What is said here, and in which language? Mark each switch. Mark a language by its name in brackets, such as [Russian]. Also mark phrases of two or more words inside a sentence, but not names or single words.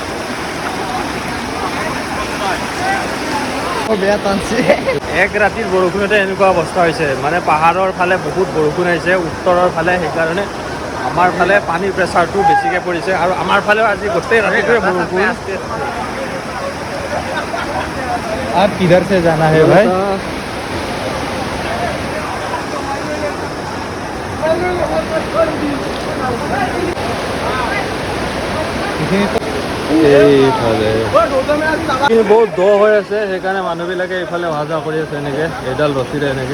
[Assamese] বেয়া টানছে। এক ৰাতিৰ বৰষুণতে এনেকুৱা অৱস্থা হৈছে। মানে পাহাৰৰ ফালে বহুত বৰষুণ আহিছে, উত্তৰৰ ফালে, সেইকাৰণে আমাৰ ফালে পানীৰ প্ৰেছাৰটো বেছিকৈ পৰিছে। আৰু আমাৰ ফালেও আজি গোটেই ৰাতিটোৱে বৰষুণ। [Hindi] आप किधर से जाना है भाई? [Assamese] এইফালে বহুত দ হৈ আছে, সেইকাৰণে মানুহবিলাকে এইফালে অহা যোৱা কৰি আছে এনেকৈ এইডাল ৰছীৰে এনেকৈ।